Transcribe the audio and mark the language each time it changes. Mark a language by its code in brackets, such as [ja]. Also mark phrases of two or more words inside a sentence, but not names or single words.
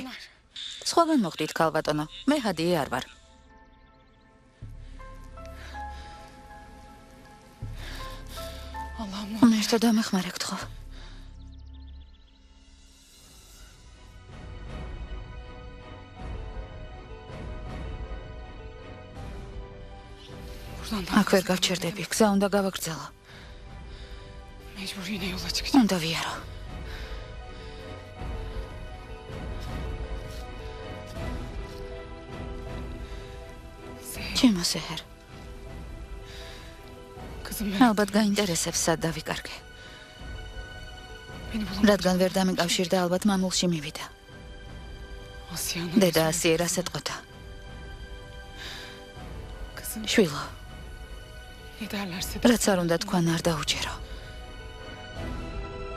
[ka] სხვაგან მოხდით ქალბატონო. მე ჰადიე არ ვარ. [tr] Allah'ım ne [ka] ღმერთო დამეხმარე გთხოვ. [tr] buradan da [ka] აქ ვერ გავჩერდები. გზა უნდა გავაგრძელო. [tr] mecbur yine yola çıkacağım. [ka] უნდა ვიარო. ჩემო სეჰერ. [tr] Kızım ben [ka] ალბათ გაინტერესებს სად დავიკარგე. [tr] beni bulamam. [ka] რადგან ვერ დამიკავშირდა, ალბათ მამულში მივიდა. Asya'nın. დედა ასიე რას ეტყოდა? [tr] Kızım [ka] შვილო, [tr] ne derlerse de. [ka] რაც არ უნდა თქვან არ დაუჯერო.